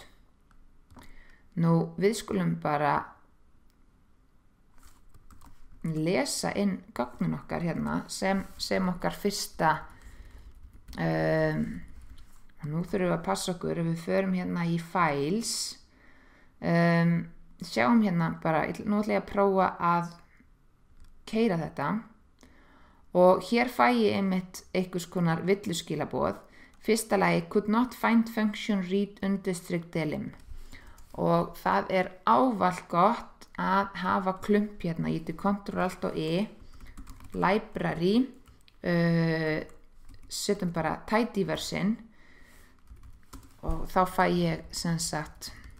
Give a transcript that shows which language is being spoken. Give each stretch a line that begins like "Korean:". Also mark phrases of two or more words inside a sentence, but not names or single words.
Icelandic: Nú, við skulum bara lesa inn gögnin okkar hérna sem okkar fyrsta nú þurfum við að passa okkur ef við förum hérna í files sjáum hérna bara, nú ætla ég að prófa að keyra þetta og hér fæ ég einmitt einhvers konar villuskilaboð. Fyrsta lagi
English: could not find function read undistrict delim
Icelandic: og það ávallt gott að hafa klump hérna, ég Ctrl, Alt og E, library, setjum bara tidyverse og þá fæ ég sem sagt